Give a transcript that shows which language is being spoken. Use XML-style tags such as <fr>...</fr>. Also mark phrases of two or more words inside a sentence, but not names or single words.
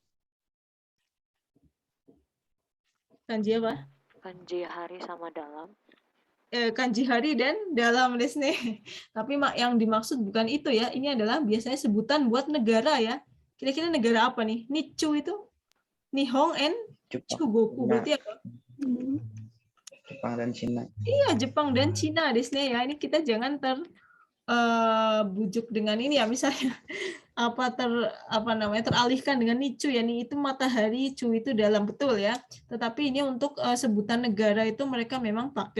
<id>Kanji apa? Kanji hari sama dalam. Kanji hari dan dalam Disney. Tapi yang dimaksud bukan itu ya. Ini adalah biasanya sebutan buat negara ya. Kira-kira negara apa nih? Nichu itu? Nihon and Chugoku. Berarti apa? Jepang dan Cina. Iya, Jepang dan Cina Disney ya. Ini kita jangan bujuk dengan ini ya, misalnya teralihkan dengan Nichu ya, nih itu matahari, Chu itu dalam, betul ya. Tetapi ini untuk sebutan negara itu mereka memang pakai.</id>